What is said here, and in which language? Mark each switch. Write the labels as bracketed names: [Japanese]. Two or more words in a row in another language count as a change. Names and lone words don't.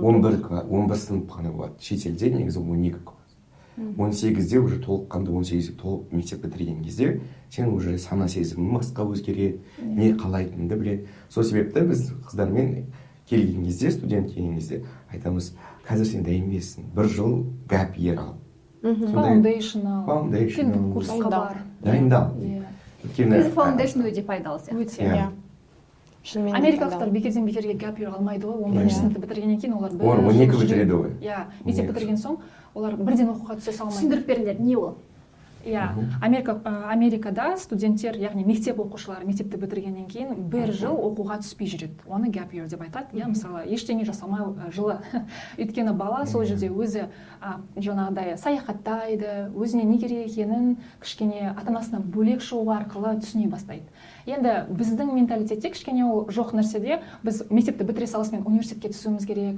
[Kazakh] 11 сынып қана болады. Шетелде негізі 12 класс. 18-де уже толыққанды 18-де толық мектеп бітірген кезде сен уже сана сезімің басқа өзгереді, не қалайтыныңды біледі. Сол себепті біз қыздармен келген кезде, студент келген кезде айтамыз, қазір сен дайынбесің, бір жыл [English] gap year [Kazakh] ал. Foundational. Foundational. Курсқа бар. Дайындал. Иә. біз фаундейшн өте пайдалы сияқты Өте. Иә. Шынымен де Америкалықтар пайдалы. бекерден бекерге [English] gap year [Kazakh] алмайды ғой. 11 сыныпты бітіргеннен кейін олар Олар 12 бітіреді ғой. Иә, мектеп бітірген соң олар бірден оқуға түсе салмайды. түсіндіріп беріңдер не ол Иә, Америкада студенттер, яғни мектеп оқушылары мектепті бітіргеннен кейін бір жыл оқуға түспей жүреді. Оны [English] gap year [Kazakh] деп айтады. Иә, мысалы, ештеңе жасамай жылы. Өйткені бала сол жерде өзі жаңағыдай саяхаттайды, өзіне не керек екенін кішкене ата-анасынан бөлек шығу арқылы түсіне бастайды. Енді біздің менталитетте кішкене ол жоқ нәрседе, біз мектепті бітіре салысымен университетке түсуіміз керек.